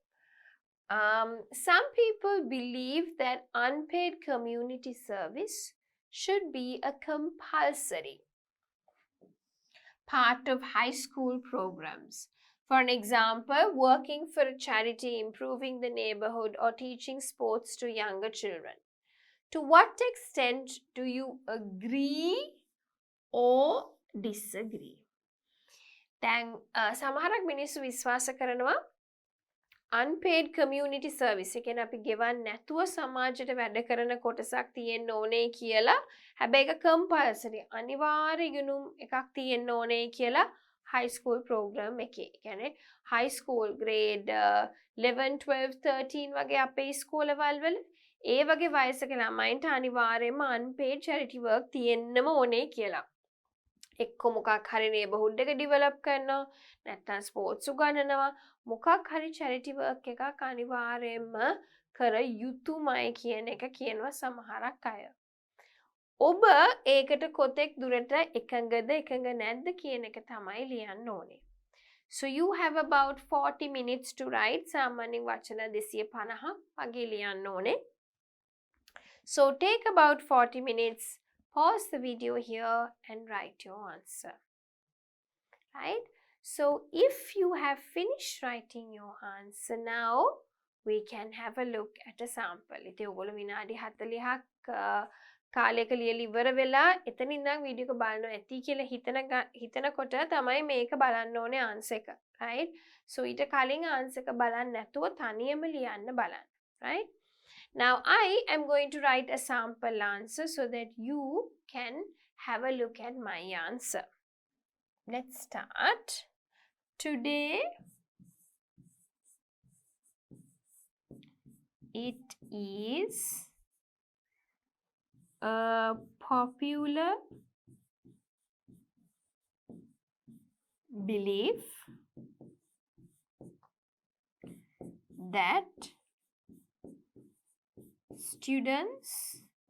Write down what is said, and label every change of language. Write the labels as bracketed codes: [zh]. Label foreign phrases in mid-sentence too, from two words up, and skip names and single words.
[en] Some people believe that unpaid community service should be a compulsory part of high school programs. For an example, working for a charity, improving the neighborhood, or teaching sports to younger children. To what extent do you agree or disagree? [si] දැන් සමහරක් මිනිස්සු විශ්වාස කරනවා [en] unpaid community service [si] එකෙන් අපි ගෙවන්නේ නැතුව සමාජයට වැඩ කරන කොටසක් තියෙන්න ඕනේ කියලා. හැබැයි ඒක compulsory අනිවාර්ය ගුණම් එකක් තියෙන්න ඕනේ කියලා [en] high school program [si] එකේ. කියන්නේ [en] high school grade [si] 11 12 13 වගේ අපේ ඉස්කෝලවල වල ඒ වගේ වයසක ළමයින්ට අනිවාර්යයෙන්ම [en] unpaid charity work [si] තියෙන්නම ඕනේ කියලා. එක්ක මොකක් හරි neighborhood එක develop කරනවා, නැත්නම් sports උගන්වනවා, මොකක් හරි [en] charity work [si] එකක් අනිවාර්යයෙන්ම කර යුතුමයි කියන එක කියනවා සමහරක් අය. ඔබ ඒකට කොතෙක් දුරට එකඟද එකඟ නැද්ද කියන එක තමයි ලියන්න ඕනේ. [en] So you have about 40 minutes to write. [si] සාමාන්‍යයෙන් වචන 250ක් වගේ ලියන්න ඕනේ. [en] So take about 40 minutes. Pause the video here and write your answer. Right? So if you have finished writing your answer now, we can have a look at a sample. [si] ඉතින් ඔයගොල්ලෝ විනාඩි 40ක් කාලයක ලියලා ඉවර වෙලා එතනින් ඉඳන් වීඩියෝ එක බලනවා ඇති කියලා හිතනකොට තමයි මේක බලන්න ඕනේ answer එක. Right? So ඊට කලින් answer එක බලන්න නැතුව තනියම ලියන්න බලන්න. [en] Right? Now I am going to write a sample answer so that you can have a look at my answer. Let's start. Today it is a popular belief that students